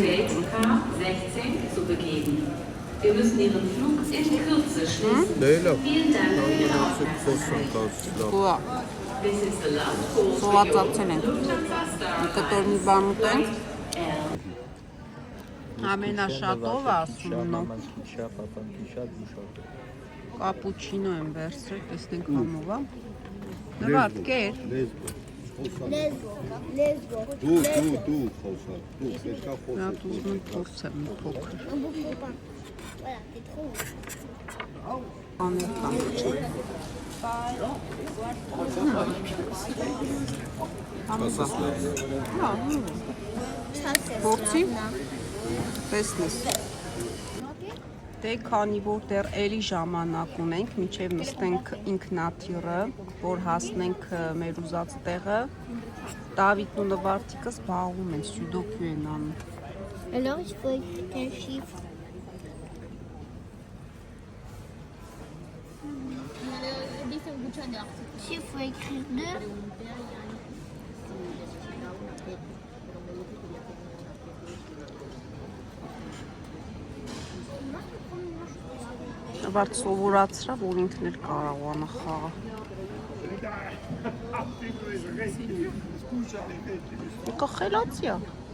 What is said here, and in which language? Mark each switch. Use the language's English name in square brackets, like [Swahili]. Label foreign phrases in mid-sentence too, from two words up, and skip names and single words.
[German] K16 zu begeben. Wir müssen Ihren Flug in Kürze schließen. Vielen Dank für Ihre Aufmerksamkeit. [Armenian] Ուա, [English] This is the last call for [Armenian] սովածացել ենք։ Lufthansa Star Կտոր մի բան ուտենք։ Ամենաշատով ասում նո։ Կապուչինո եմ վերցրել, տեսնենք համով, ա։ Նվարդ, կեր։ Լեզգո։ Դու խոսա, դու պետքա Նա խոսես։ ուզում եմ փորձեմ մի փոքր։ [French] Voilà, t'es trop. [Armenian] Անել կամուչին։ [French] Ça, c'est [Armenian] Փորձի։ Տեսնես։ Դե քանի որ դեռ էլի ժամանակ ունենք, մինչև նստենք ինքնաթիռը, որ հասնենք մեր ուզած տեղը, Դավիթն ու Նվարդիկը զբաղվում են, սյուդոկու են անում։ [French] Alors, il faut écrire un chiffre. Il faut écrire 2. [Armenian] Նվարդ սովորացրա, որ ինքն էլ կարողանա խաղալ։ Եկա խելացի է։